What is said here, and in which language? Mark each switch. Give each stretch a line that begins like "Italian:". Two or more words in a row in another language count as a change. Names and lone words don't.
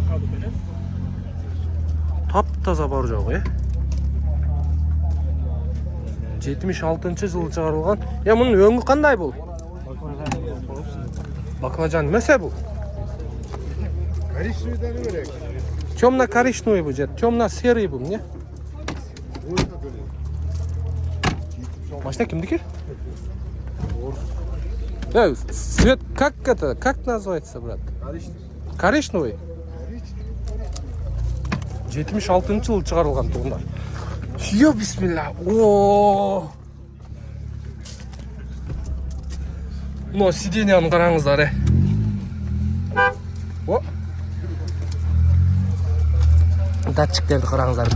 Kazakh: Тап-таза бар жоқ, 76 жылы шығарылған. Мұның өңі қандай бұл? Баклажан мәсе бұл?
Russian: Коричневый керек.
Kazakh: Темно-коричневый бұл, темно-серый бұл, не? Машина кімдікі?
Russian: Цвет как это? Как называется, брат? Коричневый.
Kazakh: 76 жылы шығарылған туғындар. Йо, бисмилля. Ооо. Мұны сиденияны қараңыздар, О. Датчиктерді қараңыздар.